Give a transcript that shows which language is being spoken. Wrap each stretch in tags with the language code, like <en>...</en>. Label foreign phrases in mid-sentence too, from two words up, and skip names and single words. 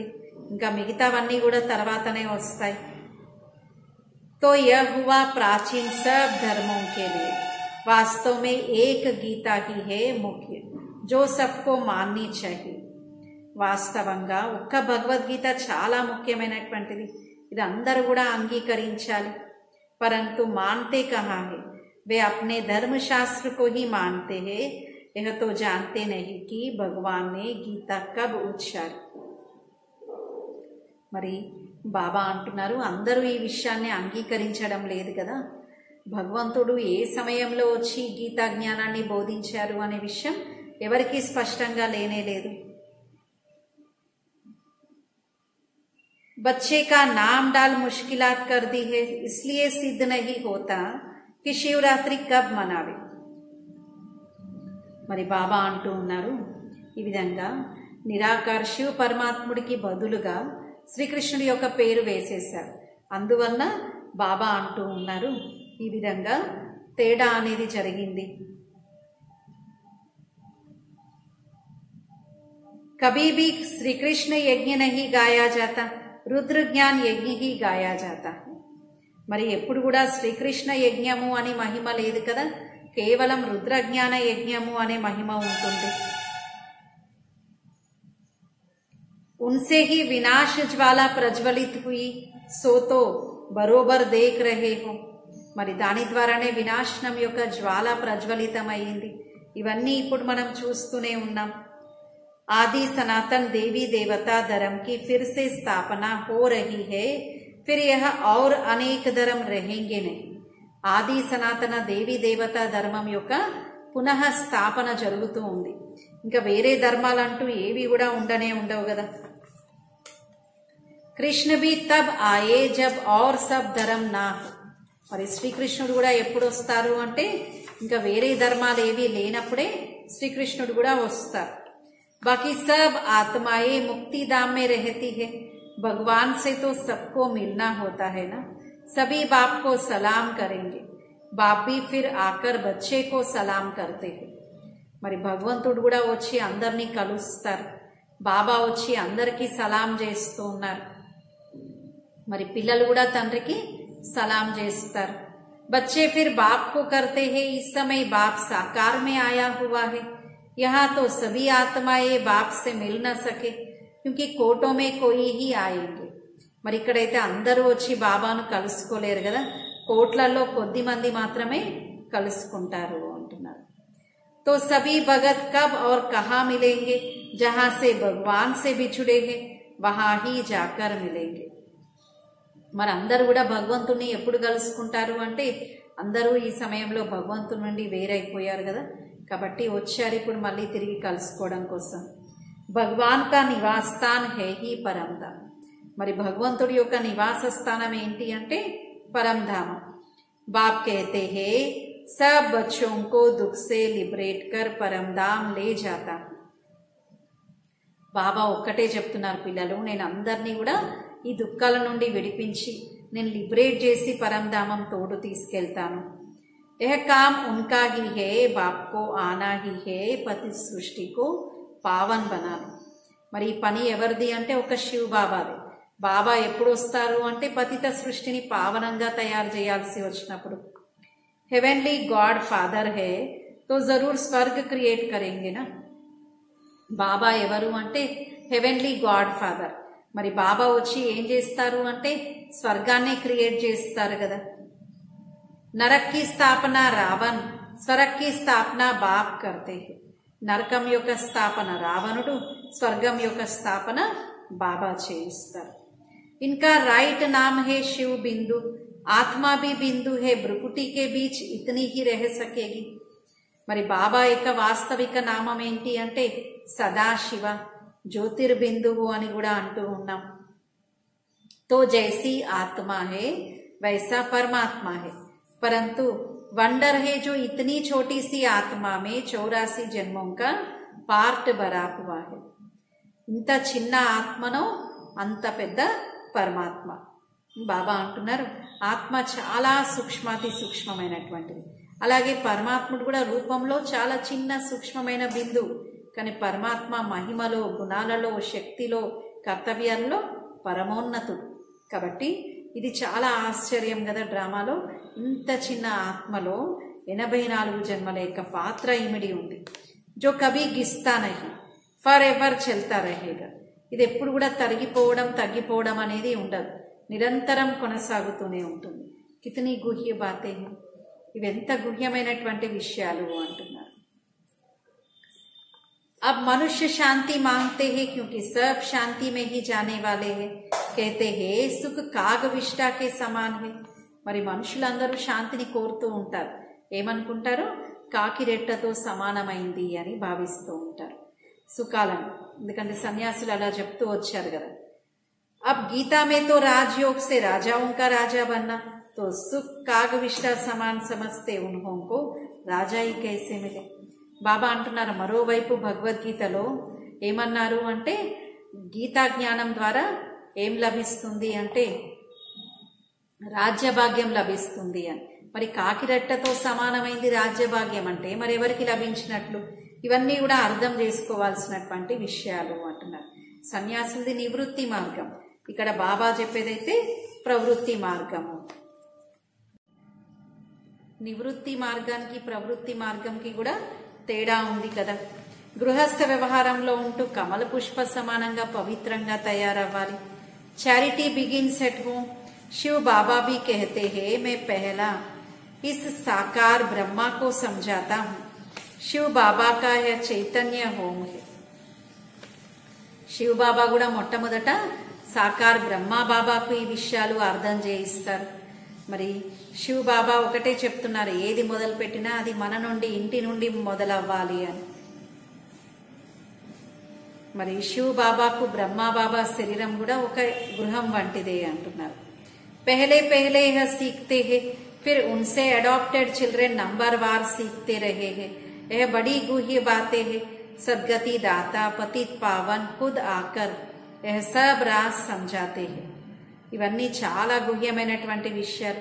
<te>ఇంకా మిగతావన్నీ కూడా తర్వాతనే వస్తాయి.</te> <hi>तो यह हुआ प्राचीन सब धर्मों के लिए. वास्तव में एक गीता ही है मुख्य जो सबको माननी चाहिए.</hi> <te>వాస్తవంగా ఒక్క భగవద్గీత చాలా ముఖ్యమైనటువంటిది. ఇది అందరూ కూడా అంగీకరించాలి.</te> <hi>परंतु मानते कहाँ है? वे अपने धर्मशास्त्र को ही मानते हैं. यह तो जानते नहीं कि भगवान ने गीता कब उच्चारी.</hi> <te>మరి బాబా అంటున్నారు అందరూ ఈ విషయాన్ని అంగీకరించడం లేదు కదా. భగవంతుడు ఏ సమయంలో వచ్చి గీతా జ్ఞానాన్ని బోధించారు అనే విషయం ఎవరికీ స్పష్టంగా లేనే లేదు.</te> <hi>बच्चे का नाम डाल मुश्किलात कर दी है, इसलिए सिद्ध नहीं होता कि शिवरात्रि कब मनावे.</hi> <te>మరి బాబా అంటూ ఉన్నారు ఈ విధంగా నిరాకార శివ పరమాత్ముడికి బదులుగా శ్రీకృష్ణుడి యొక్క పేరు వేసేశారు. అందువల్ల బాబా అంటూ ఉన్నారు ఈ విధంగా తేడా అనేది జరిగింది.</te> <hi>कभी भी श्री कृष्ण यज्ञ नहीं गाया जाता, रुद्र ज्ञान यज्ञ ही गाया जाता है.</hi> <te>మరి ఎప్పుడు కూడా శ్రీకృష్ణ యజ్ఞము అని మహిమ లేదు కదా, కేవలం రుద్రజ్ఞాన యజ్ఞము అనే మహిమ ఉంటుంది.</te> <hi>उनसे ही विनाश ज्वाला प्रज्वलित हुई, सो तो बरोबर देख रहे हो.</hi> <te>మరి దాని ద్వారానే వినాశనం యొక్క జ్వాల ప్రజ్వలితమైంది. ఇవన్నీ ఇప్పుడు మనం చూస్తూనే ఉన్నాం.</te> <hi>आदि सनातन देवी देवता धर्म की फिर से स्थापना हो रही है, फिर यह और अनेक धर्म रहेंगे नहीं.</hi> <te>ఆది సనాతన దేవి దేవతా ధర్మం యొక్క పునః స్థాపన జరుగుతూ ఉంది. ఇంకా వేరే ధర్మాలంటూ ఏవి కూడా ఉండవు కదా.</te> <hi>కృష్ణ भी तब आए जब और सब धर्म ना हो.</hi> <te>మరి శ్రీకృష్ణుడు కూడా ఎప్పుడు వస్తారు అంటే ఇంకా వేరే ధర్మాలు ఏవి లేనప్పుడే శ్రీకృష్ణుడు కూడా వస్తారు.</te> <hi>बाकी सब आत्माएं मुक्ति धाम में रहती है, भगवान से तो सबको मिलना होता है ना. सभी बाप को सलाम करेंगे, बाप भी फिर आकर बच्चे को सलाम करते हैं.</hi> <te>మరి భగవంతుడు కూడా వచ్చి అందరినీ కలుస్తారు, బాబా వచ్చి అందరికీ సలాం చేస్తూ ఉన్నారు. మరి పిల్లలు కూడా తండ్రికి సలాం చేస్తారు.</te> <hi>बच्चे फिर बाप को करते हैं. इस समय बाप साकार में आया हुआ है. यहाँ तो सभी आत्माएं बाप से मिल न सके, क्योंकि कोटों में कोई ही आएंगे.</hi> <te>మరి ఇక్కడైతే అందరూ వచ్చి బాబాను కలుసుకోలేరు కదా, కోట్లలో కొద్ది మంది మాత్రమే కలుసుకుంటారు అంటున్నారు.</te> <hi>तो सभी भगत कब और कहाँ मिलेंगे, जहाँ से भगवान से बिछुड़े हैं वहाँ ही जाकर मिलेंगे.</hi> <te>మరి అందరూ కూడా భగవంతుని ఎప్పుడు కలుసుకుంటారు అంటే అందరూ ఈ సమయంలో భగవంతుని నుండి వేరైపోయారు కదా, కాబట్టి వచ్చారు ఇప్పుడు మళ్ళీ తిరిగి కలుసుకోవడం కోసం.</te> <hi>भगवान का निवास स्थान है ही परमधाम.</hi> <te>మరి భగవంతుడి యొక్క నివాస స్థానం ఏంటి అంటే పరంధామం.</te> <hi>బాప్ कहते हैं सब बच्चों को दुख से लिबरेट कर परमधाम ले जाता.</hi> <te>బాబా ఒక్కటే చెప్తున్నారు, పిల్లలు నేను అందరినీ కూడా ఈ దుఃఖాల నుండి విడిపించి నేను లిబరేట్ చేసి పరంధామం తోడు తీసుకెళ్తాను.</te> <hi>यह काम उनका ही है, बाप को आना ही है, पति सृष्टि को पावन बनाना.</hi> <te>మరి ఈ పని ఎవరిది అంటే ఒక శివ బాబాది. బాబా ఎప్పుడు వస్తారు అంటే పతిత సృష్టిని పావనంగా తయారు చేయాల్సి వచ్చినప్పుడు.</te> <en>Heavenly God Father</en> <hi>है तो जरूर स्वर्ग क्रिएट करेंगे ना.</hi> <te>బాబా ఎవరు అంటే</te> <en>Heavenly God Father.</en> <te>మరి బాబా వచ్చి ఏం చేస్తారు అంటే స్వర్గాన్ని క్రియేట్ చేస్తారు కదా.</te> <hi>नरक की स्थापना रावण, स्वर्ग की स्थापना बाप करते हैं.</hi> <te>నరకం యొక్క స్థాపన రావణుడు, స్వర్గం యొక్క స్థాపన బాబా చేయిస్తారు.</te> <hi>इनका राइट नाम है शिव बिंदु, आत्मा भी बिंदु है, भ्रुकुटी के बीच इतनी ही रह सकेगी.</hi> <te>మరి బాబా యొక్క వాస్తవిక నామం ఏంటి అంటే సదాశివ, జ్యోతిర్బిందువు అని కూడా అంటూ ఉన్నాం. तो जैसी आत्मा है वैसा परमात्मा है, परंतु वंडर है जो इतनी छोटी सी आत्मा में 84 जन्मों का पार्ट भरा हुआ है. ఇంత చిన్న ఆత్మను అంత పెద్ద పరమాత్మ. బాబా అంటున్నారు ఆత్మ చాలా సూక్ష్మాతి సూక్ష్మమైనటువంటిది, అలాగే పరమాత్ముడు కూడా రూపంలో చాలా చిన్న సూక్ష్మమైన బిందువు. కానీ పరమాత్మ మహిమలో, గుణాలలో, శక్తిలో, కర్తవ్యాల్లో పరమోన్నతుడు. కాబట్టి ఇది చాలా ఆశ్చర్యం కదా. డ్రామాలో ఇంత చిన్న ఆత్మలో 84 జన్మల యొక్క పాత్ర ఇమిడి ఉంది.</te> <hi>जो कभी घिसता नहीं,</hi> <en>for ever</en> <hi>चलता रहेगा.</hi> <te>ఇది ఎప్పుడు కూడా తరిగిపోవడం, తగ్గిపోవడం అనేది ఉండదు, నిరంతరం కొనసాగుతూనే ఉంటుంది.</te> <hi>कितनी गुह्य बातें,</hi> <te>ఇవెంత గుహ్యమైనటువంటి విషయాలు అంటున్నారు.</te> <hi>अब मनुष्य शांति मांगते हैं क्योंकि सब शांति में ही जाने वाले हैं. कहते हैं सुख कागविष्टा के समान है.</hi> <te>మరి మనుషులందరూ శాంతిని కోరుతూ ఉంటారు. ఏమనుకుంటారు? కాకిరెట్టతో సమానమైంది అని భావిస్తూ ఉంటారు సుఖాలను. ఎందుకంటే సన్యాసులు అలా చెప్తూ వచ్చారు కదా. अब गीता में तो राजयोग से राजाओं का राजा बनना, तो सुख कागविष्टा समान समझते उन्हों को राजा ही कैसे मिले. బాబా అంటున్నారు మరోవైపు భగవద్గీతలో ఏమన్నారు అంటే గీతా జ్ఞానం ద్వారా ఏం లభిస్తుంది అంటే రాజ్యభాగ్యం లభిస్తుంది అని. మరి కాకిరెట్టతో సమానమైంది రాజ్యభాగ్యం అంటే మరి ఎవరికి లభించినట్లు? ఇవన్నీ కూడా అర్థం చేసుకోవాల్సినటువంటి విషయాలు అంటున్నారు. సన్యాసులది నివృత్తి మార్గం, ఇక్కడ బాబా చెప్పేదైతే ప్రవృత్తి మార్గము. నివృత్తి మార్గానికి ప్రవృత్తి మార్గంకి కూడా తేడా ఉంది కదా. గృహస్థ వ్యవహారంలో ఉంటూ కమల పుష్ప సమానంగా పవిత్రంగా తయారవ్వాలి.</te> <en>Charity begins at home.</en> <hi>शिव बाबा भी कहते हैं मैं पहला इस साकार ब्रह्मा को समझाता हूँ. शिव बाबा का यह चैतन्य होम है.</hi> <te>శివ బాబా కూడా మొట్టమొదట సాకార్ బ్రహ్మా బాబాకు ఈ విషయాలు అర్థం చేయిస్తారు. మరి శివ బాబా ఒకటే చెప్తున్నారు, ఏది మొదలు పెట్టినా అది మన నుండి, ఇంటి నుండి మొదలవ్వాలి అని. మరి శివ బాబాకు బ్రహ్మా బాబా శరీరం కూడా ఒక గృహం వంటిదే అంటున్నారు.</te> <hi>पहले पहले यह सीखते हैं, फिर उनसे</hi> <en>adopted children</en> <hi>नंबरवार सीखते रहे हैं. यह बड़ी गुह्य बातें हैं. सदगति दाता पतित पावन खुद आकर यह सब राज समझाते हैं.</hi> <te>ఇవన్నీ చాలా గుహ్యమైనటువంటి విషయాలు.</te>